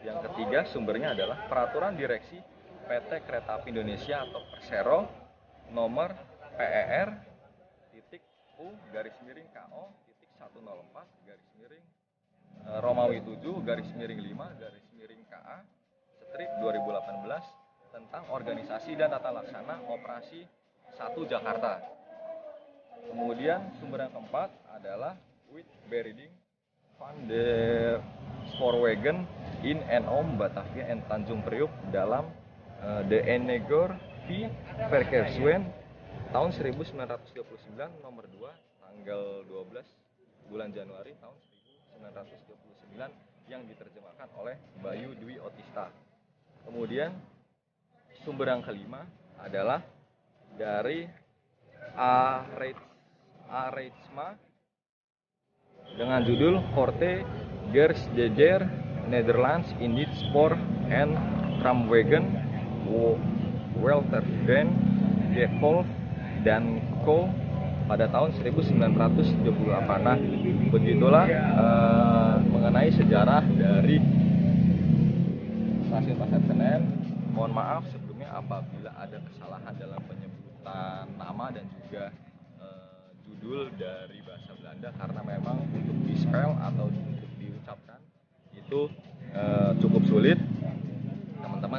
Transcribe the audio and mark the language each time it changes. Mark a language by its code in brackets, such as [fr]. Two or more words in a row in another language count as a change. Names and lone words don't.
[id] Yang ketiga sumbernya adalah Peraturan Direksi PT Kereta Api Indonesia atau Persero nomor PER U-KO 104 Romawi 7 5 strip 2018 tentang organisasi dan tata laksana operasi 1 Jakarta. Kemudian sumber yang keempat adalah Witberding van der Spoorwegen in en om Batavia en Tanjung Priok dalam De Enneger V Verkeerswet tahun 1939 nomor 2 tanggal 12 bulan Januari tahun 1939 yang diterjemahkan oleh Bayu Dwi Otista. Kemudian sumber yang kelima adalah dari Arijsma dengan judul Korte Gersjeger Nederlands in dit Spoor en Tramwegen Welterden Gevolg dan Co. pada tahun 1978. Nah, begitulah mengenai sejarah dari Stasiun Pasar Senen. Mohon maaf sebelumnya apabila ada kesalahan dalam penyebutan nama dan juga judul dari bahasa Belanda, karena memang untuk di-spell atau untuk diucapkan itu cukup sulit teman-teman.